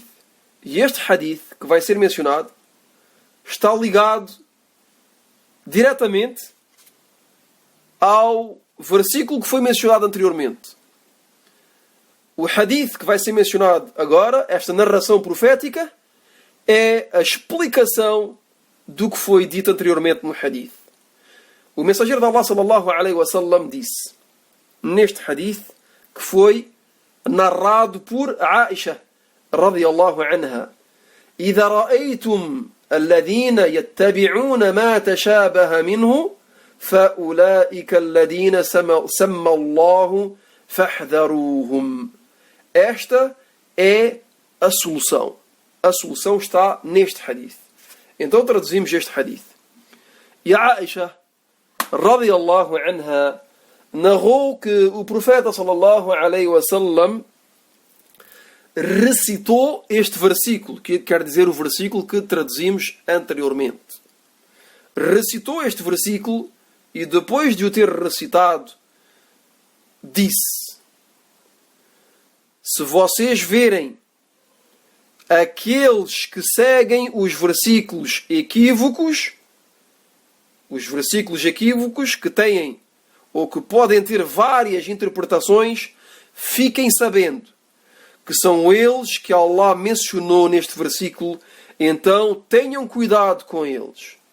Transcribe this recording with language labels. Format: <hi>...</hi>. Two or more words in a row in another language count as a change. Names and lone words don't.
<pt>E este hadith que vai ser mencionado está ligado diretamente ao versículo que foi mencionado anteriormente. O hadith que vai ser mencionado agora, esta narração profética, é a explicação do que foi dito anteriormente no hadith. O mensageiro de Allah</pt> <ar>sallallahu alaihi wasallam</ar> <pt>disse neste hadith, que foi narrado por Aisha</pt> <ar>radiyallahu anha: إذا رأيتم الذين يتبعون ما تشابه منه فأولئك الذين سمى الله فاحذروهم.</ar> <pt>Esta é a solução. A solução está neste hadith. Então traduzimos este hadith. E a Aisha</pt> <ar>radiyallahu anha</ar> <pt>narrou que o profeta</pt> <ar>sallallahu alaihi wasallam</ar> <pt>recitou este versículo, que quer dizer o versículo que traduzimos anteriormente. Recitou este versículo e depois de o ter recitado, disse: se vocês verem aqueles que seguem os versículos equívocos que têm ou que podem ter várias interpretações, fiquem sabendo que são eles que Allah mencionou neste versículo, então tenham cuidado com eles.</pt>